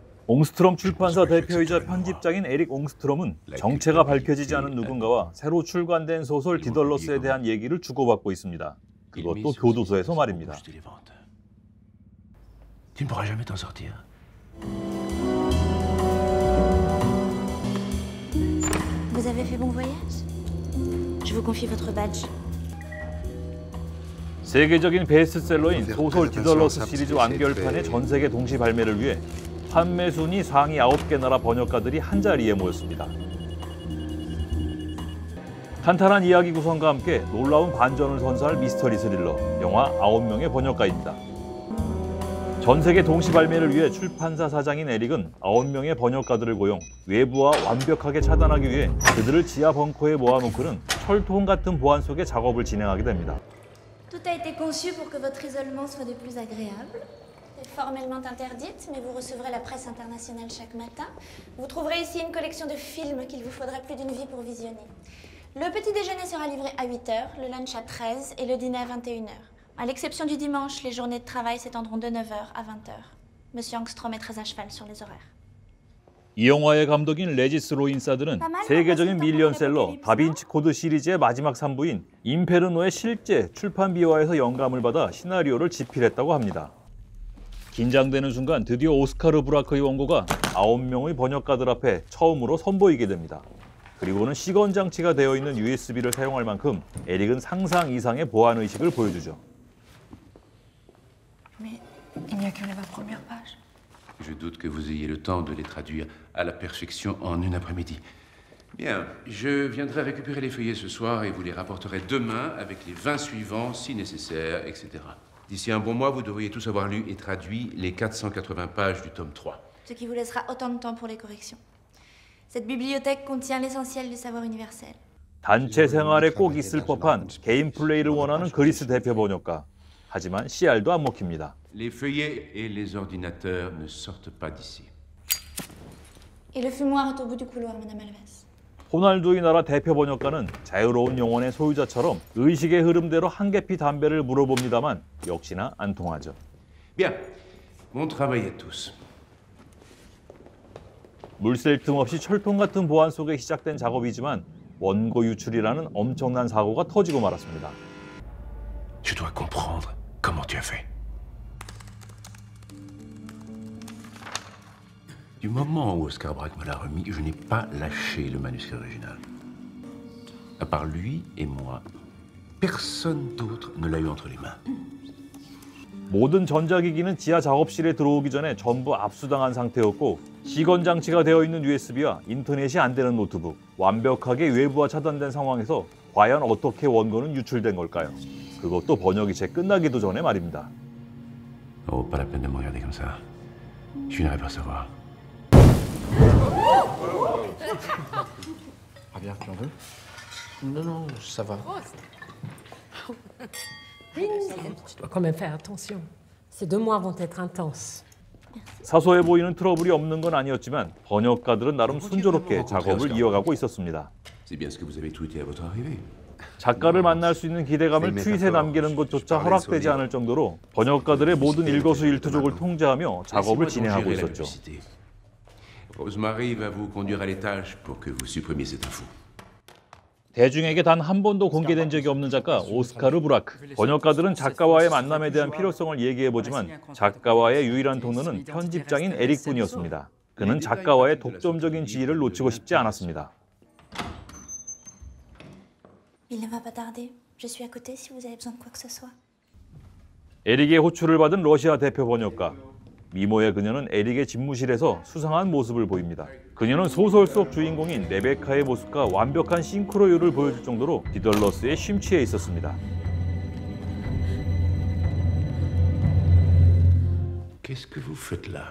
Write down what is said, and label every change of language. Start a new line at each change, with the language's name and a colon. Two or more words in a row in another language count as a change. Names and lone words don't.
Korean: 옹스트롬 출판사 대표이자 편집장인 에릭 옹스트롬은 정체가 밝혀지지 않은 누군가와 새로 출간된 소설 디덜러스에 대한 얘기를 주고받고 있습니다. 그것도 교도소에서 말입니다.
French: Tu ne pourras jamais t'en sortir. Vous avez fait bon voyage? Je vous confie votre badge.
Korean: 세계적인 베스트셀러인 소설 디덜러스 시리즈 완결판의 전 세계 동시 발매를 위해 판매 순위 상위 9개 나라 번역가들이 한자리에 모였습니다. 탄탄한 이야기 구성과 함께 놀라운 반전을 선사할 미스터리 스릴러, 영화 9명의 번역가입니다. 전 세계 동시 발매를 위해 출판사 사장인 에릭은 9명의 번역가들을 고용, 외부와 완벽하게 차단하기 위해 그들을 지하 벙커에 모아놓고는 철통 같은 보안 속에 작업을 진행하게 됩니다.
French: Tout a été conçu pour que votre isolement soit le plus agréable. C'est formellement interdite, mais vous recevrez la presse internationale chaque matin. Vous trouverez ici une collection de films qu'il vous faudrait plus d'une vie pour visionner. Le petit déjeuner sera livré à 8h, le lunch à 13h et le dîner à 21h. À l'exception du dimanche, les journées de travail s'étendront de 9h à 20h. Monsieur Angstrom est très à cheval sur les horaires.
Korean: 이 영화의 감독인 레지스 로인사드는 세계적인 밀리언셀러 다빈치 코드 시리즈의 마지막 3부인 인페르노의 실제 출판 비화에서 영감을 받아 시나리오를 집필했다고 합니다. 긴장되는 순간 드디어 오스카르 브라크의 원고가 9명의 번역가들 앞에 처음으로 선보이게 됩니다. 그리고는 시건 장치가 되어 있는 USB를 사용할 만큼 에릭은 상상 이상의 보안 의식을 보여주죠.
French: Mais il n'y a que les 20 premières pages. Je doute que vous ayez le temps de les traduire à la perfection en une après-midi. Bien, je viendrai récupérer les feuillets ce soir et vous les rapporterai demain avec les 20 suivants si nécessaire, etc. D'ici un bon mois, vous devriez tous avoir lu et traduit les 480 pages du tome 3. Ce qui vous laissera autant de temps pour les corrections. Cette bibliothèque contient l'essentiel du savoir universel.
Korean: 단체 생활에 꼭 있을 법한 개인 플레이를 원하는 그리스 대표 번역가. 하지만 CR도 안 먹힙니다.
French: Les feuillets et les ordinateurs ne sortent pas d'ici. Et le fumoir est au bout du couloir, Madame Alves.
Korean: 호날두의 나라 대표 번역가는 자유로운 영혼의 소유자처럼 의식의 흐름대로 한 개피 담배를 물어봅니다만 역시나 안 통하죠.
French: Bien, bon travail à tous.
Korean: 물샐 틈 없이 철통 같은 보안 속에 시작된 작업이지만 원고 유출이라는 엄청난 사고가 터지고 말았습니다.
French: Je dois comprendre comment tu as fait. Du moment où Oscar Braque me l'a remis, je n'ai pas lâché le manuscrit original. À part lui et moi, personne d'autre ne l'a eu entre les mains.
Korean: 모든 전자기기는 지하 작업실에 들어오기 전에 전부 압수당한 상태였고 시건 장치가 되어 있는 USB와 인터넷이 안 되는 노트북, 완벽하게 외부와 차단된 상황에서 과연 어떻게 원고는 유출된 걸까요? 그것도 번역이 채 끝나기도 전에 말입니다.
French: Oh, pas la peine de me regarder comme ça. Je finirai par savoir. Ah bien, tu en veux? Non, non, ça va. Tu dois quand même faire attention. Ces 2 mois vont être intenses.
Korean: 사소해 보이는 트러블이 없는 건 아니었지만 번역가들은 나름 순조롭게 작업을 이어가고 있었습니다.
French: C'est bien ce que vous avez tweeté à votre arrivée.
Korean: 작가를 만날 수 있는 기대감을 트윗에 남기는 것조차 허락되지 않을 정도로 번역가들의 모든 일거수일투족을 통제하며 작업을 진행하고 있었죠.
French: Rosemary va vous conduire à l'étage pour que vous supprimiez cette info.
Korean: 대중에게 단 한 번도 공개된 적이 없는 작가 오스카르 브라크. 번역가들은 작가와의 만남에 대한 필요성을 얘기해보지만 작가와의 유일한 통로는 편집장인 에릭뿐이었습니다. 그는 작가와의 독점적인 지위를 놓치고 싶지 않았습니다.
French: Il ne va pas tarder. Je suis à côté si vous avez besoin de quoi que ce soit.
Korean: 에릭의 호출을 받은 러시아 대표 번역가. 미모의 그녀는 에릭의 집무실에서 수상한 모습을 보입니다. 그녀는 소설 속 주인공인 레베카의 모습과 완벽한 싱크로율을 보여줄 정도로 디덜러스에 심취해 있었습니다.
French: Qu'est-ce que vous faites là?